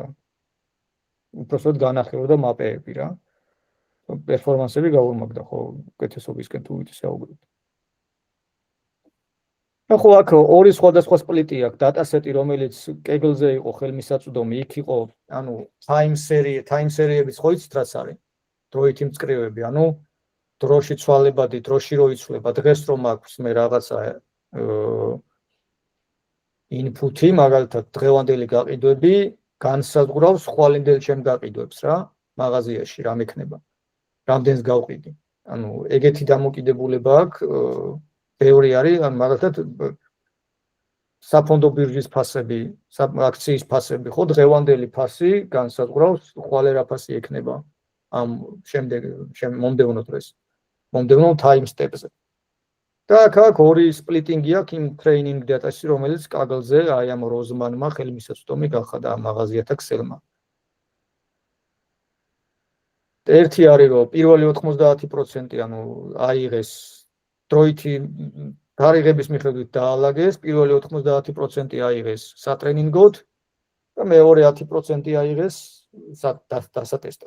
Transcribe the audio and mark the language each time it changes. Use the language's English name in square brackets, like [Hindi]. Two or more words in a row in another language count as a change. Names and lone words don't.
[Georgian] უბრალოდ განახილდა მაპეები რა. პერფორმანსები გაორმაგდა ხო უკეთესობისკენ თუ ვიცი საუბრობთ. ახლა აქ ორი სხვადასხვა სპლიტი აქვს, დატასეტი რომელიც კეგლზე იყო ხელმისაწვდომი, იქ იყო, ანუ [English] time series- [Georgian] ებიც ხო იცით რაც არის? დროითი მწკრივები, ანუ დროში ცვალებადი, დროში რო იცვლება, დღეს რომ აქვს მე რაღაცა input-ი, მაგალითად დღევანდელი გაყიდვები განსაზღვრავს ხვალინდელ ჩემ გაყიდვებს რა, მაღაზიაში რა მექნება. რამდენს გავყიდი. ანუ ეგეთი დამოკიდებულება აქვს, ბევრი არის, ან მაგალითად საფონდო ბირჟის ფასები, აქციის ფასები, ხო დღევანდელი ფასი განსაზღვრავს ხვალ რა ფასი ექნება ამ მომდევნო დღეს. მომდევნო [English] time step- [Georgian] ზე. და აქ ორი სპლიტინგი აქვს იმ [English] training data- [Georgian] ში, რომელიც კაგლზე აი ამ როზმანმა ხელმისაწვდომი გახადა ამ მაღაზიათა ქსელმა. ერთი არის რომ პირველი 90% ანუ აიღეს დროითი თარიღების მიხედვით დაალაგეს, პირველი 90% აიღეს სატრენინგოდ და მეორე 10% აიღეს დასატესტად.